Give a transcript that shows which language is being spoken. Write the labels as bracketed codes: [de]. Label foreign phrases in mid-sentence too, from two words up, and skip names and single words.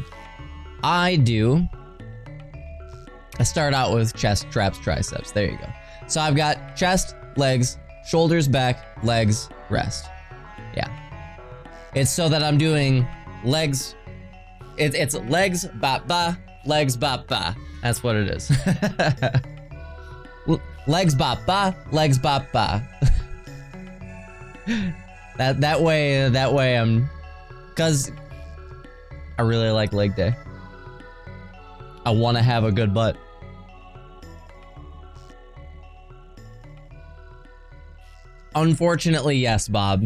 [en] I start out with chest, traps, triceps. There you go. So I've got chest, legs, shoulders, back, legs, rest. Yeah. It's so that I'm doing legs. It's legs, ba ba, legs, ba ba. That's what it is. Legs, ba ba, legs, ba ba. That way I'm, cause I really like leg day. I want to have a good butt. Unfortunately, yes, Bob.